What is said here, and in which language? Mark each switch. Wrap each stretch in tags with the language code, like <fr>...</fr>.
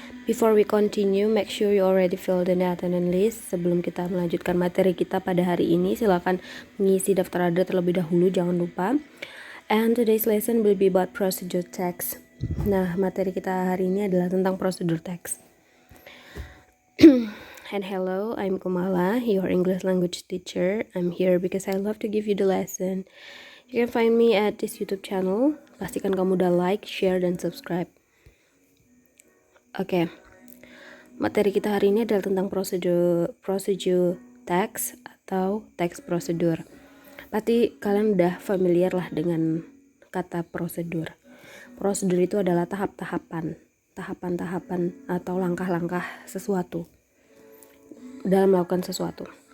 <en>Before we continue, make sure you already fill the attendance list.</en> <id>Sebelum kita melanjutkan materi kita pada hari ini, silakan mengisi daftar ada terlebih dahulu, jangan lupa.</id> <en>And today's lesson will be about procedure text.</en> <id>Nah, materi kita hari ini adalah tentang</id> <en>procedure text. And hello, I'm Kumala, your English language teacher. I'm here because I love to give you the lesson. You can find me at this YouTube channel.</en> <id>Pastikan kamu udah like, share, dan subscribe. Oke, materi kita hari ini adalah tentang procedure text atau text prosedur. Pasti kalian udah familiar lah dengan kata prosedur. Prosedur itu adalah tahapan-tahapan atau langkah-langkah sesuatu dalam melakukan sesuatu.</id>